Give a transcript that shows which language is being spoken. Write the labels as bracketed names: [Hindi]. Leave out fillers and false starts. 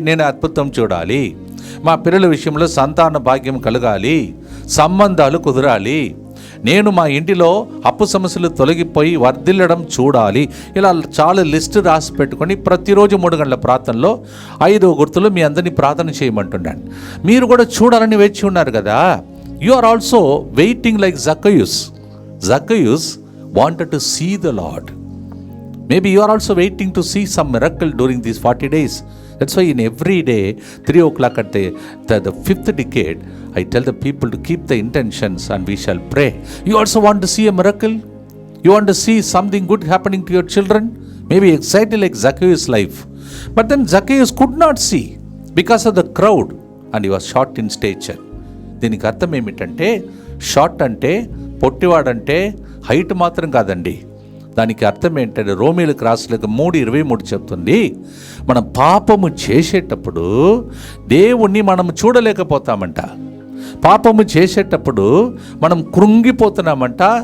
[Telugu] నేను అద్భుతం చూడాలి, మా పిల్లల విషయంలో సంతాన భాగ్యం కలగాలి, సంబంధాలు కుదరాలి, నేను మా ఇంటిలో అప్పు సమస్యలు తొలగిపోయి వర్ధిల్లడం చూడాలి. ఇలా చాలా లిస్ట్ రాసి పెట్టుకొని ప్రతిరోజు 3 గంటల ప్రార్థనలో 5వ గుర్తులో మీ అందరినీ ప్రార్థన చేయమంటున్నాను. మీరు కూడా చూడాలని వేచి ఉన్నారు కదా. [English] You are also waiting like Zacchaeus wanted to see the Lord. Maybe you are also waiting to see some miracle during these 40 days. That's why in every day 3 o'clock at the 5th decade I tell the people to keep the intentions and we shall pray. You also want to see a miracle? You want to see something good happening to your children? Maybe exactly like Zacchaeus' life. But then Zacchaeus could not see because of the crowd and he was short in stature. [Telugu] దీనికి అర్థం ఏమిటంటే, short అంటే పొట్టివాడంటే height మాత్రం కాదండి. దానికి అర్థం ఏంటంటే రోమీలకు రాసిన 3:23 చెప్తుంది, మనం పాపము చేసేటప్పుడు దేవుణ్ణి మనం చూడలేకపోతామంట. పాపము చేసేటప్పుడు మనం కృంగిపోతున్నామంట.